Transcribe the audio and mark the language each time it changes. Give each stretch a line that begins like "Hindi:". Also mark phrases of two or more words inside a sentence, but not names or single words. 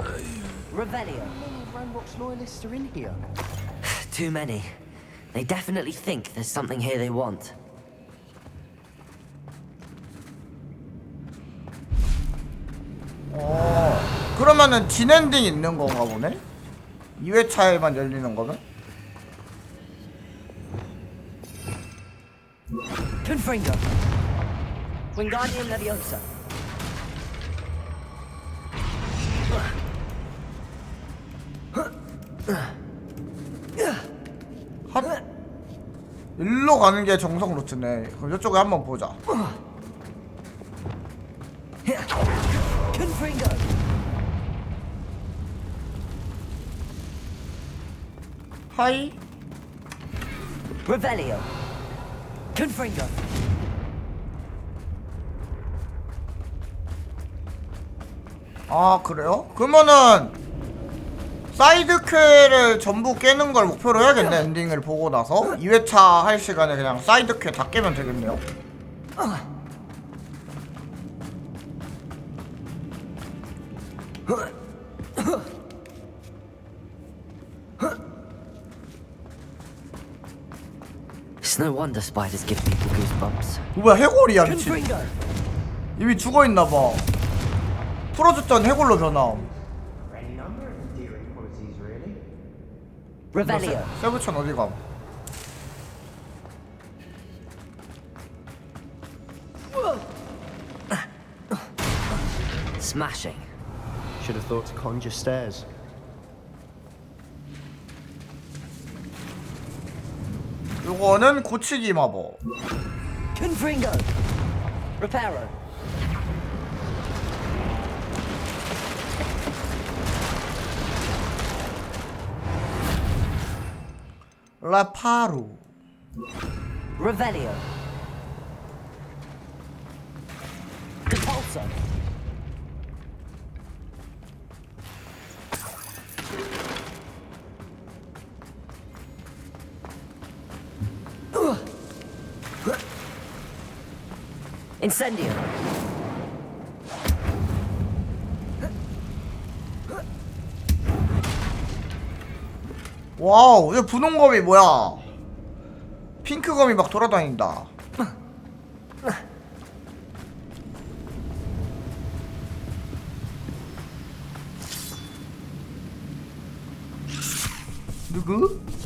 English: Revelio. Ranrock's loyalists are in here. Too many. They definitely think there's something here they want.
Korean: 그러면은 진엔딩 있는 건가 보네? 2회차에만 열리는 거면? Confringo. Wingardium Leviosa. 핫? 일로 가는 게 정석 루트네. 그럼 이쪽에 한번 보자. Confringo. 하이. Revelio. Confringo. 아 그래요? 그러면은 사이드 퀘를 전부 깨는 걸 목표로 해야겠네. 엔딩을 보고 나서 2회차 할 시간에 그냥 사이드 퀘 다 깨면 되겠네요.
English: It's no wonder spiders give people goosebumps.
Korean: 뭐야 해골이야 미친. 이미 죽어있나봐. 풀어줬던 해골로 변함. Revelio. 세부천 어디감?
English: Smashing. Should have thought to conjure stairs.
Korean: 요거는 고치기 마법. Confringo. Reparo. 라파루. Revelio. Repulsor. Incendio. 와우, 이 분홍검이 뭐야? 핑크검이 막 돌아다닌다. 누구?